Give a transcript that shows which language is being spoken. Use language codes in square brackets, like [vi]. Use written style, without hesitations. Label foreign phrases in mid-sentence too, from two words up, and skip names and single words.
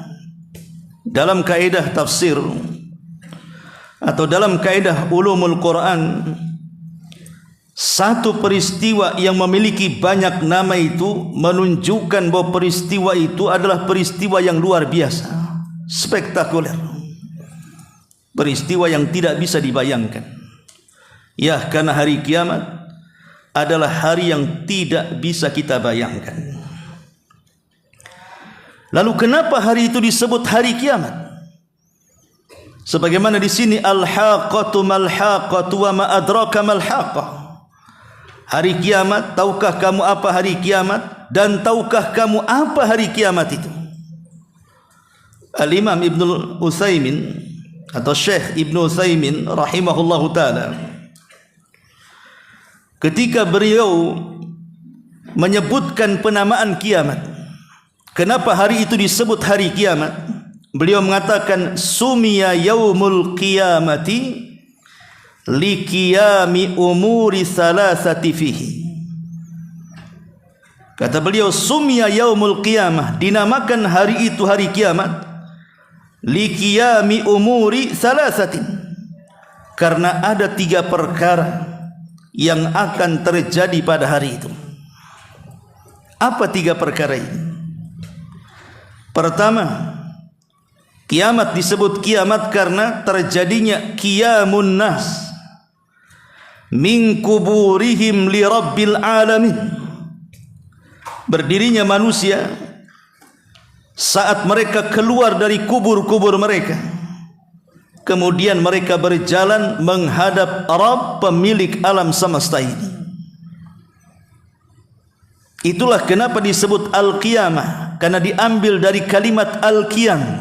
[id] Dalam kaedah tafsir atau dalam kaedah [ar] علوم القرآن, [id] satu peristiwa yang memiliki banyak nama itu menunjukkan bahwa peristiwa itu adalah peristiwa yang luar biasa, spektakuler, peristiwa yang tidak bisa dibayangkan. Ya, karena hari kiamat adalah hari yang tidak bisa kita bayangkan. Lalu kenapa hari itu disebut hari kiamat? Sebagaimana di sini, [ar] الحاقة ما الحاقة وما أدراك ما الحاقة. [id] Hari kiamat, tahukah kamu apa hari kiamat? Dan tahukah kamu apa hari kiamat itu? Al-Imam Ibnu Utsaimin atau Syekh Ibnu Utsaimin [ar] رحمه الله تعالى, [id] ketika beliau menyebutkan penamaan kiamat. Kenapa hari itu disebut hari kiamat? Beliau mengatakan [ar] سمي يوم القيامة لقيام أمور ثلاثة فيه. [id] Kata beliau, [ar] سمي يوم القيامة, [id] dinamakan hari itu hari kiamat, [ar] لقيام أمور ثلاثة, [id] karena ada 3 perkara yang akan terjadi pada hari itu. Apa 3 perkara ini? Pertama, kiamat disebut kiamat karena terjadinya [ar] قيام الناس من قبورهم لرب العالمين. [id] Berdirinya manusia saat mereka keluar dari kubur-kubur mereka, kemudian mereka berjalan menghadap Rabb pemilik alam semesta ini. Itulah kenapa disebut al-qiyamah, karena diambil dari kalimat al-qiyam.